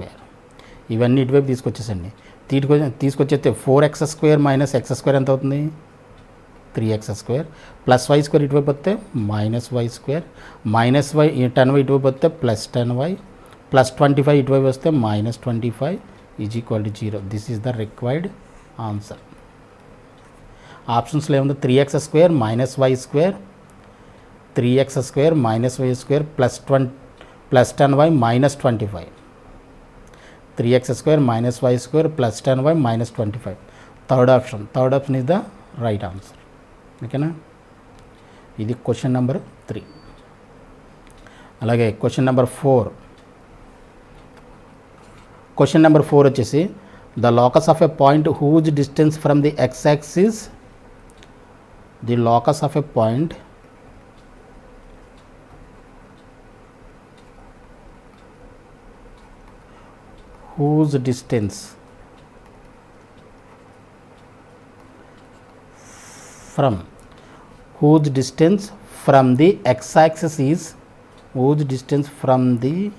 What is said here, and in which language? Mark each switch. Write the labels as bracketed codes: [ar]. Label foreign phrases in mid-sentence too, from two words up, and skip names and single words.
[te] ఇవన్నీ ఇటువైపు తీసుకొచ్చేసండి. తీసుకొచ్చేస్తే 4x² - x² ఎంత అవుతుంది, 3x² [en] plus y square [te] ఇటువైపు వస్తే -y² [en] minus y [te] 10y ఇటువైపు వస్తే ప్లస్ 10y ప్లస్ 25 ఇటువైపు వస్తే -25 [en] is equal to 0. This is the required answer. [te] ఆప్షన్స్లో ఏముంది [en] 3x² -y² 3x² -y² ప్లస్ 10y -25 3x² -y² ప్లస్ 10y -25. Third option is the right answer. [te] ఓకేనా, ఇది [en] question number 3. అలాగే question number 4 వచ్చేసి the locus of a point whose distance from the x axis the locus of a point whose distance from the x-axis is whose distance from the